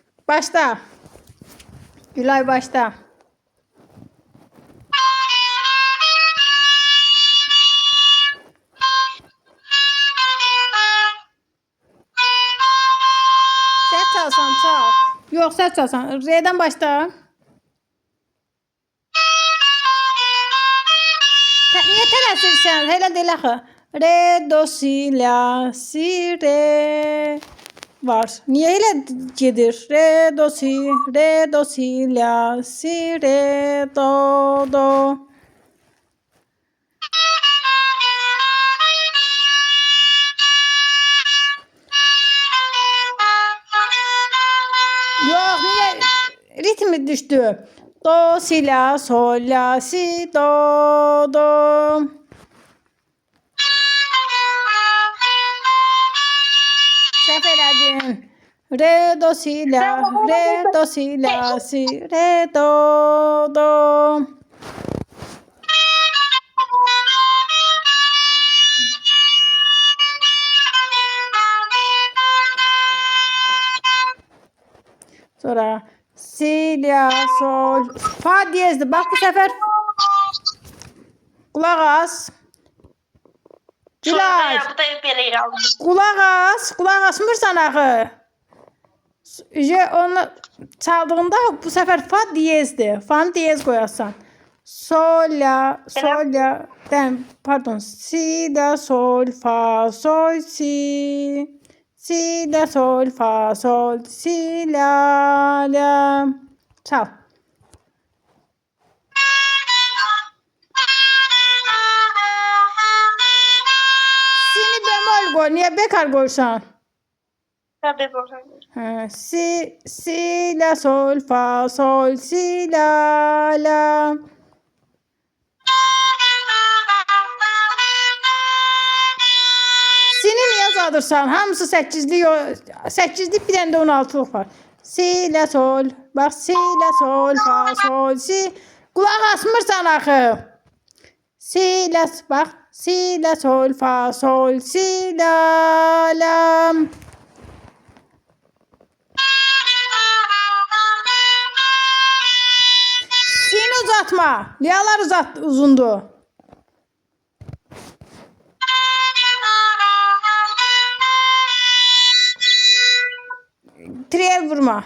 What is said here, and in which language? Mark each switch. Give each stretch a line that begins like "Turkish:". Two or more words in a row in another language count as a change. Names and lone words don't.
Turkish: Başla. Gülay başla. Sen çalsan çal. Yok sen çalsan. R'den başla. Niye tələsirsən?
Azerbaijani: Elə deyil axı. Re, do, si, la, si, re var. Niye elə gedir? Re, do, si, la, si, re, do, do.
Turkish: Yok, niye ritmi düştü? Do, si, la, sol, la, si, do, do.
Azerbaijani: Səhv elədin. Re, do, si, la, re, do, si, la, si, re, do, do. Sonra si, la, sol, fa diyezdi.
Turkish: Bak bu sefer kulak as.
Azerbaijani: Gülay. Kulak asmırsan axı.
Turkish: Onu çaldığında bu sefer fa diyezdi. Fa'nı diyez koyarsan. Sol, la, pardon. Si, la, sol, fa, sol, si. Si, la, sol, fa, sol, si, la, la. Çal. Sini bemol koy. Niye bekar koysan? Si, la, sol, fa, sol, si, la, la.
Azerbaijani: Sini niye uzadırsan? Hamısı 8'lik
Turkish: bir tane de
Azerbaijani: 16'lık var.
Turkish: Si, la, sol. Bak si, la, sol, fa, sol, si.
Azerbaijani: Kulak asmırsan axı.
Turkish: Si, la, bak. Si, la, sol, fa, sol, si, la, la. Sini uzatma.
Azerbaijani: Liyalar uzundu. Triel vurma.